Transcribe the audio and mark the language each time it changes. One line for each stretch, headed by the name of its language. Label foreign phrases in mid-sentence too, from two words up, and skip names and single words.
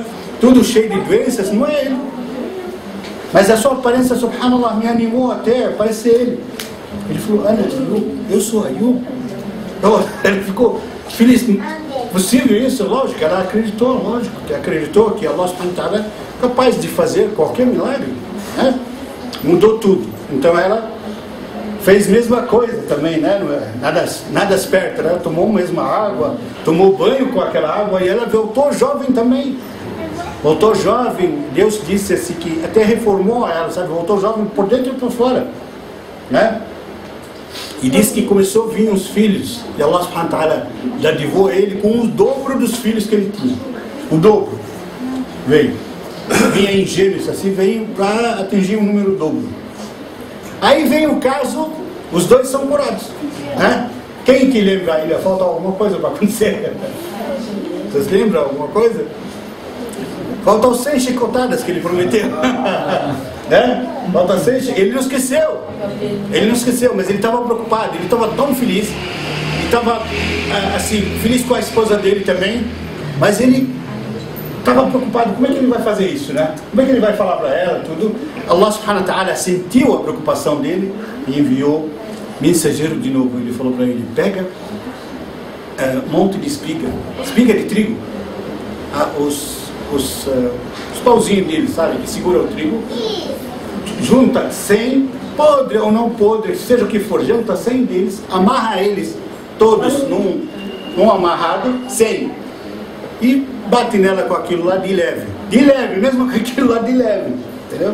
Portuguese: Tudo cheio de doenças, não é ele. Mas a sua aparência, subhanallah, me animou até, parece ele. Ele falou: Ana, eu sou Ayub. Ele ficou feliz. Possível isso? Lógico, ela acreditou, que
Arabic: الله سبحانه وتعالى
Portuguese: é capaz de fazer qualquer milagre, né? Mudou tudo. Então ela fez a mesma coisa também, né? Nada esperta, né? Tomou a mesma água, tomou banho com aquela água e ela voltou jovem também. Voltou jovem, Deus disse assim que até reformou ela, sabe? Voltou jovem por dentro e por fora, né? E disse que começou a vir os filhos, e
Arabic: الله سبحانه وتعالى
Portuguese: dadivou ele com o dobro dos filhos que ele tinha. O dobro. Vinha em gêmeos, assim, veio para atingir um número dobro. Aí vem o caso, os dois são curados, né? Quem que lembra ainda? Falta alguma coisa para acontecer? Vocês lembram alguma coisa? Faltam 6 chicotadas que ele prometeu. Né? Faltam 6, ele não esqueceu. Mas ele estava preocupado, ele estava tão feliz. Ele estava assim, feliz com a esposa dele também. Mas ele estava preocupado, como é que ele vai fazer isso, né? Como é que ele vai falar para ela, tudo?
Arabic: الله سبحانه وتعالى
Portuguese: sentiu a preocupação dele e enviou mensageiro de novo. Ele falou para ele: pega um monte de espiga de trigo, os pauzinhos dele, sabe, que segura o trigo, junta 100, podre ou não podre, seja o que for, junta 100 deles, amarra eles todos num amarrado, 100, e bate nela com aquilo lá de leve, mesmo com aquilo lá de leve, entendeu?